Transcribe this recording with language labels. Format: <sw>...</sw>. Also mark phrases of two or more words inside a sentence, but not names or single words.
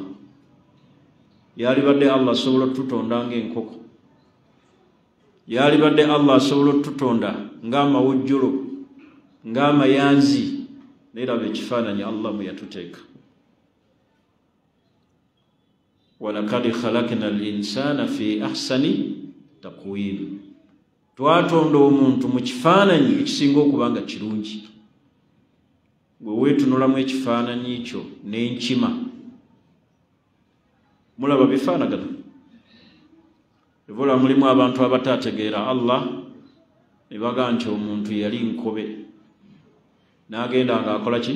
<lg>Yalibadde Allah asobola otutonda ng'enkoko, yalibadde Allah asobola otutonda ng'amawujjulo, ng'amayanzi, n'eraba ekifaananyi Allah mwe yatuteeka.</lg> <ar>ولقد خلقنا الإنسان في أحسن تقويم,</ar> <lg>twatonda omuntu mu kifaananyi ekisinga okuba nga kirungi. Bwe weetunulamu ekifaananyi ekyo n'enkima, mulaba bifaanagana. Evola mulimu abantu abataategeera Allah ne baga nti omuntu yali nkobe, n'agenda ng'akola ki?</lg>